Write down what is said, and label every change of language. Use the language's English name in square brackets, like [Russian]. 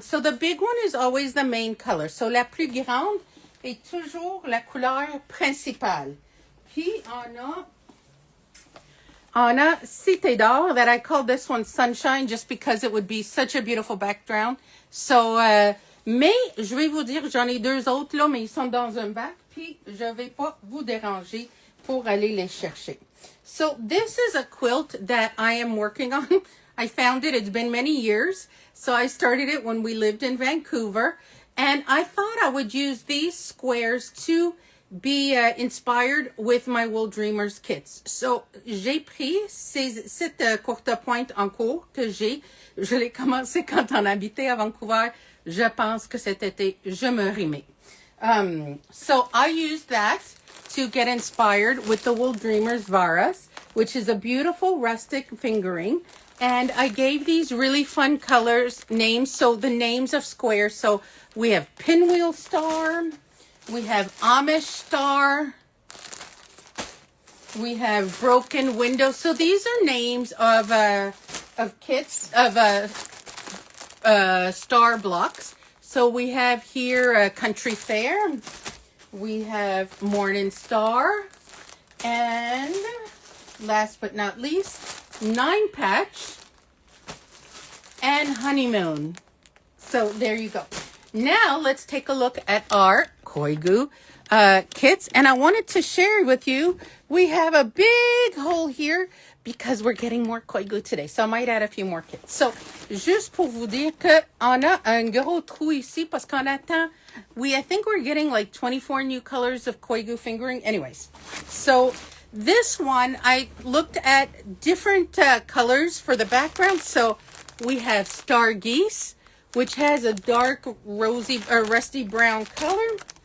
[English] So the big one is always the main color. [French] So la plus grande est toujours la couleur principale. Puis on a [English] Cité d'Or, that I call this one Sunshine just because it would be such a beautiful background. [French] So, mais je vais vous dire, j'en ai deux autres là, mais ils sont dans un bac. Puis je vais pas vous déranger pour aller les chercher. [English] So this is a quilt that I am working on. I found it. It's been many years. So I started it when we lived in Vancouver. And I thought I would use these squares to be inspired with my Wool Dreamers kits. [French] So j'ai pris cette courte pointe en cours que je l'ai commencé quand on habitait à Vancouver. Je pense que cet été, je me rimais. [English] So I used that to get inspired with the Wool Dreamers Varas, which is a beautiful rustic fingering. And I gave these really fun colors names. So the names of squares. So we have Pinwheel Star. We have Amish Star. We have Broken Window. So these are names of kits, of star blocks. So we have here Country Fair. We have Morning Star. And last but not least, Nine Patch and Honeymoon. So there you go. Now let's take a look at our Koigu kits. And I wanted to share with you, we have a big hole here because we're getting more Koigu today. So I might add a few more kits. [French] So juste pour vous dire qu'on a un gros trou ici parce qu'on attend. [English] I think we're getting like 24 new colors of Koigu fingering. Anyways, so this one, I looked at different colors for the background. So we have Star Geese, which has a dark rosy or rusty brown color.